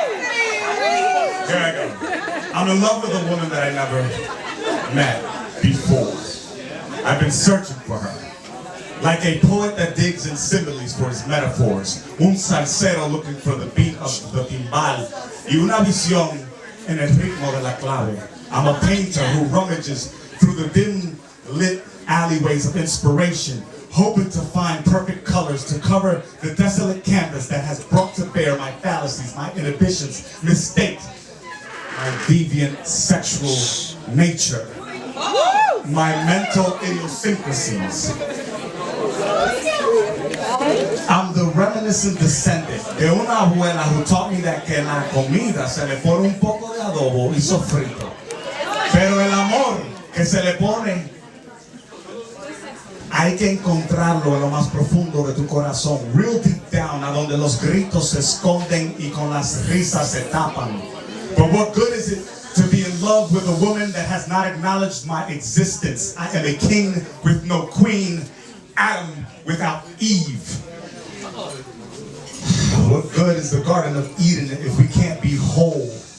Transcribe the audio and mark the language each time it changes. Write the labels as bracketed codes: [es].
[en] Here I go. I'm in love with a woman that I never met before. I've been searching for her. Like a poet that digs in similes for his metaphors. [es] Un salsero [en] looking for the beat of the timbal. [es] Y una visión en el ritmo de la clave. [en] I'm a painter who rummages through the dim lit alleyways of inspiration, hoping to find perfect colors to cover the desolate canvas that has brought to bear my fallacies, my inhibitions, mistakes, my deviant sexual nature, my mental idiosyncrasies. I'm the reminiscent descendant [es] de una abuela [en] who taught me that [es] que la comida se le pone un poco de adobo y sofrito, pero el amor que se le pone hay que encontrarlo en lo más profundo de tu corazón, [en] real deep down, [es] a donde los gritos se esconden y con las risas se tapan. [en] But what good is it to be in love with a woman that has not acknowledged my existence? I am a king with no queen, Adam without Eve. What good is the Garden of Eden if we can't be whole?